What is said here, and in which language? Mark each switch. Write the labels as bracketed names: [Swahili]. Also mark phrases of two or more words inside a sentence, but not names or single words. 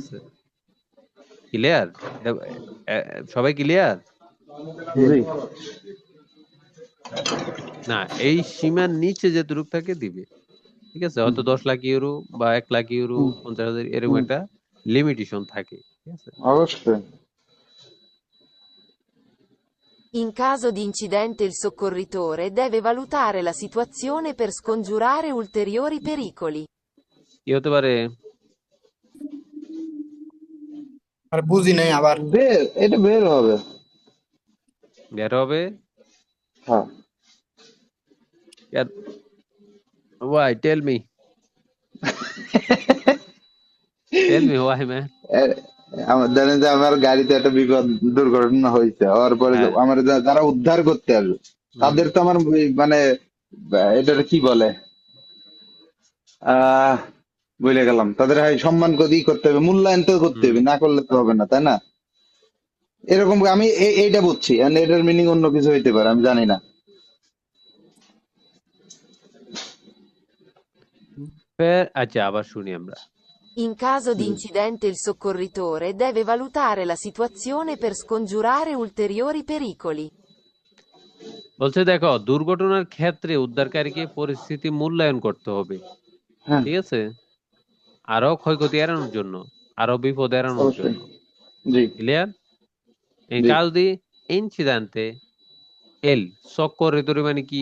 [Bangla] আছে, ক্লিয়ার? সবাই ক্লিয়ার? জি না এই সীমার নিচে যেটুকু থাকে দিবে, ঠিক আছে। হয়তো 10 লাখ ইউরো বা 1 লাখ ইউরো, 50,000 এরকম একটা লিমিটেশন থাকে, ঠিক আছে। অবশ্যই। [Italian] In caso di incidente il soccorritore deve valutare la situazione per scongiurare ulteriori pericoli. [Bangla] কি হতে পারে? আর বুঝি নাই আবার। এটা বের হবে। বের হবে? হ্যাঁ [English] Why? Tell me. Tell me why, man. [Bangla] আমার জানেন যে আমার গাড়িতে একটা বিপদ দুর্ঘটনা হয়েছে, হওয়ার পরে হ্যাঁ। আমার যারা উদ্ধার করতে আসবে তাদের তো আমার মানে এটা কি বলে বুঝে গেলাম, তাদের সম্মান করতে হবে, মূল্যায়ন তো করতে হবে, না করলে তো হবে না, তাই না? এরকম আমি এইটা বুঝছি, এটার মিনিং অন্য কিছু হইতে পারে, আমি জানি না। আচ্ছা আবার শুনি আমরা। [Italian] In caso di incidente il soccorritore deve valutare la situazione per scongiurare ulteriori pericoli. [Bangla] বলছে দেখো, দুর্ঘটনার ক্ষেত্রে উদ্ধারকারীকে পরিস্থিতি মূল্যায়ন করতে হবে, হ্যাঁ ঠিক আছে, আরো ক্ষয়ক্ষতি এড়ানোর জন্য, আরো বিপদ এড়ানোর অবশ্যই। জন্য। জি ক্লিয়ার? এই জি। [Italian] caso di incidente il soccorritore [Bangla] মানে কি?